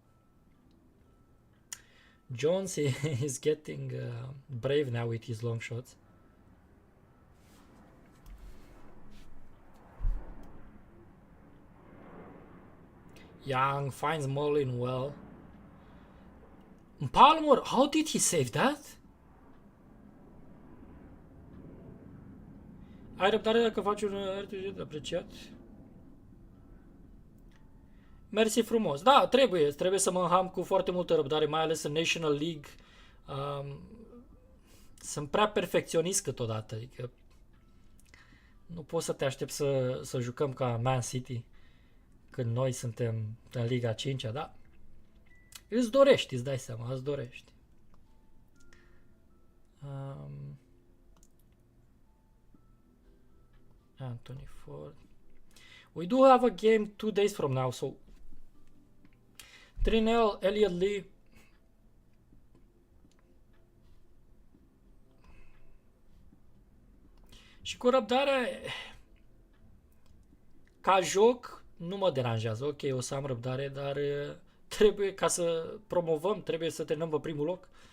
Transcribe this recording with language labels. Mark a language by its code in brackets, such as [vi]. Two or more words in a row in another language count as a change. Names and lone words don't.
[en] Jones is getting brave now with his long shots. Young finds Mullen well. Palmer, how did he save that? [ro] Ai răbdare dacă faci un RPG apreciat? Mersi frumos. Da, trebuie să mă înham cu foarte multă răbdare, mai ales în National League. Sunt prea perfecționist câteodată, adică nu poți să te aștepți să jucăm ca Man City când noi suntem în Liga 5-a, da? Îți dorești, îți dai seama, îți dorești. [en] Anthony Ford. We do have a game 2 days from now, so 3-0, Elliot Lee. [ro] Și cu răbdare, ca joc, nu mă deranjează. Ok, o să am răbdare, dar trebuie, ca să promovăm, trebuie să terminăm pe primul loc.